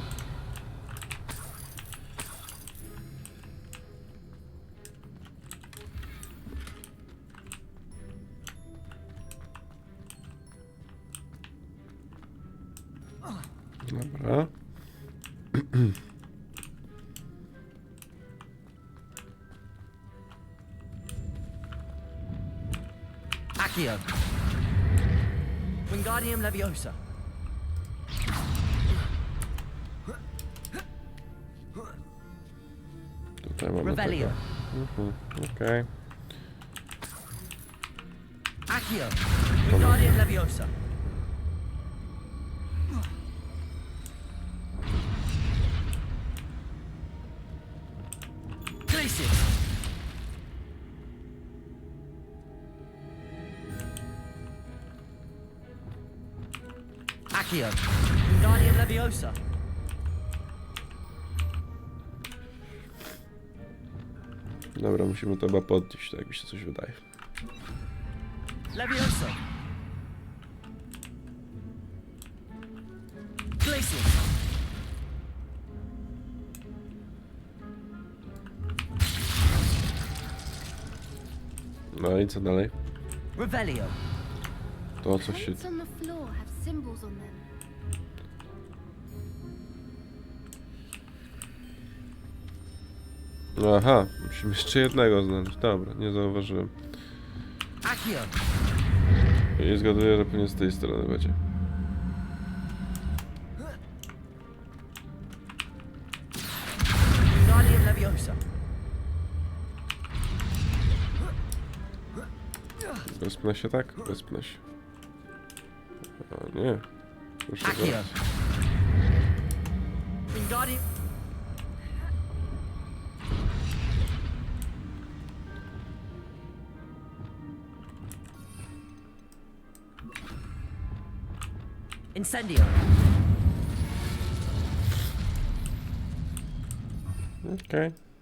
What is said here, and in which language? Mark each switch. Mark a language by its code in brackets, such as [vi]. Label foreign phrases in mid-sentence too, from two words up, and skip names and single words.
[pl] Dobra. Accio. Wingardium Leviosa. Tutaj mamy Revelio. tego. Okej. Accio. Wingardium Leviosa. Glacius. Accio. Wingardium Leviosa. Dobra, musimy to chyba podnieść, tak mi się coś wydaje. Levioso. Glacius. No i co dalej? Revelio. To coś się... [en] Plates on the floor have symbols on them. [pl] Aha, musimy jeszcze jednego znaleźć. Dobra, nie zauważyłem. Accio. I zgaduję, że pewnie z tej strony będzie. Wingardium Leviosa. Wespnę się tak? Wespnę się. A nie. Proszę Accio. bardzo. Wingardium. Incendio. Okej.